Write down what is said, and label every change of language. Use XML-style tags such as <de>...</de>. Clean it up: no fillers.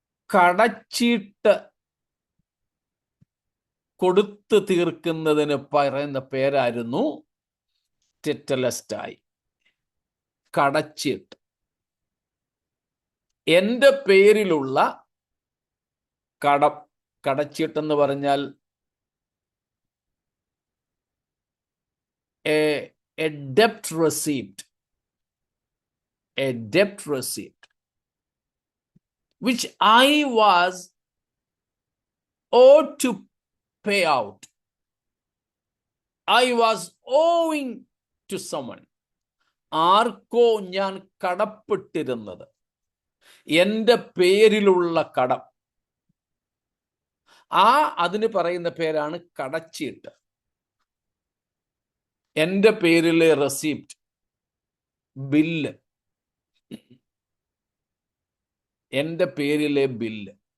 <ml>കടച്ചീട്ട് കൊടുത്തു തീർക്കുന്നതിന് പറയുന്ന പേരായിരുന്നു ടെറ്റലസ്റ്റായി, കടച്ചീട്ട്. എൻ്റെ പേരിലുള്ള കടം, കടച്ചീട്ടെന്ന് പറഞ്ഞാൽ</ml> <en>a debt receipt, a debt receipt, which I was owed to pay out. I was owing to someone.</en> <ml>ആർക്കോ ഞാൻ കടപ്പെട്ടിരുന്നത്, എൻ്റെ പേരിലുള്ള കടം. അതിന് പറയുന്ന പേരാണ് കടച്ചീട്ട്. എൻ്റെ പേരിലെ റെസിപ്റ്റ്, ബില്ല്, എൻ്റെ പേരിലെ ബില്ല്.</ml>